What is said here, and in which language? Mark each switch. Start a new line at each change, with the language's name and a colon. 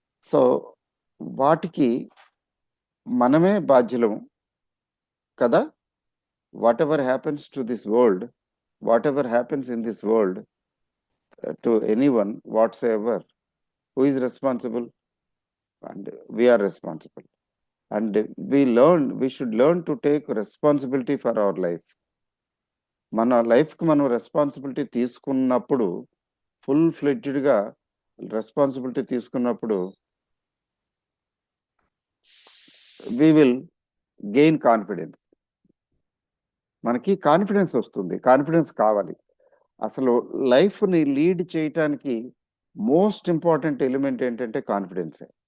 Telugu: So వాటికి మనమే బాధ్యులము కదా.
English: Whatever happens to this world, whatever happens in this world, to anyone whatsoever, who is responsible? And we're responsible. And we should learn to take responsibility for our life.
Telugu: మన లైఫ్కి మనం responsibility తీసుకున్నప్పుడు, full ఫ్లెడ్జ్డ్గా responsibility తీసుకున్నప్పుడు, we will gain confidence. మనకి confidence వస్తుంది. Confidence కావాలి. అసలు లైఫ్ని లీడ్ చేయటానికి మోస్ట్ ఇంపార్టెంట్ ఎలిమెంట్ ఏంటంటే కాన్ఫిడెన్సే.